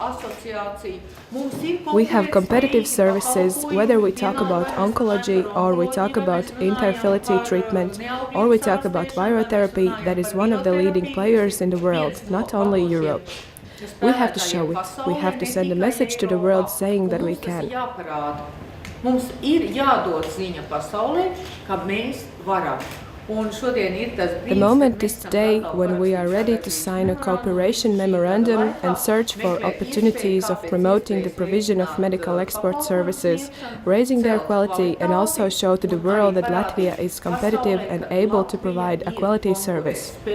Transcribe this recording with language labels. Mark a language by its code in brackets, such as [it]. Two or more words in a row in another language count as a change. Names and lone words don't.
[en] We have competitive services, whether we talk about oncology or we talk about infertility treatment or we talk about virotherapy, that is one of the leading players in the world, not only Europe. We have to show it. We have to send a message to the world saying that we can. [lv] Mums ir jādod ziņa pasaulē, ka mēs varam. [en] The moment is today when we are ready to sign a cooperation memorandum and search for opportunities of promoting the provision of medical export services, raising their quality and also show to the world that Latvia is competitive and able to provide a quality service.